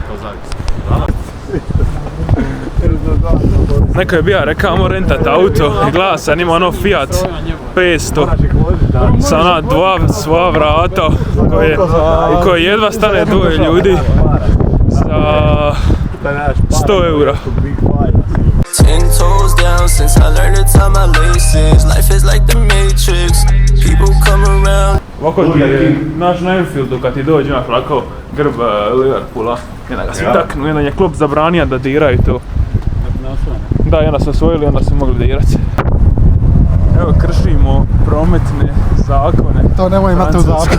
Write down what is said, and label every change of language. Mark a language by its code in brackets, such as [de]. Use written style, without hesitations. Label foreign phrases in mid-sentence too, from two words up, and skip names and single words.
[hr] Neko je bio rekao mo rentat auto i gleda sam ima ono Fiat 500 sa ona dva svoja vrata u koje jedva stane dvoje ljudi za 100 eura. [en] 10 toes down since I learned to tie my laces. Life is like the Matrix. People come around. [hr] Ovako ti je naš na Enfieldu kad ti dođe imaš ovako grb Liverpoola. I onda ga svi taknu, i onda je klub zabranio da diraju to. Da, i onda su osvojili i onda su mogli dirati. Evo kršimo prometne zakone. To nemoj imati u zakonu.